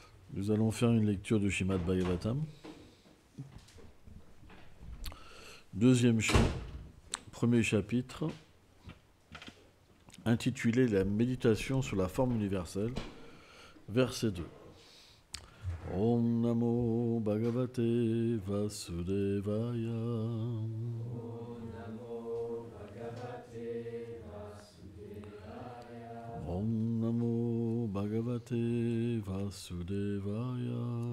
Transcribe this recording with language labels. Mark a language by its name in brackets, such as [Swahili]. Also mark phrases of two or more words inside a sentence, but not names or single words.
[French] Nous allons faire une lecture du Srimad Bhagavatam. Deuxième premier chapitre, intitulé La méditation sur la forme universelle, verset 2. [Sanskrit] Om Namo Bhagavate Vasudevaya. Om Namo Bhagavate Vasudevaya.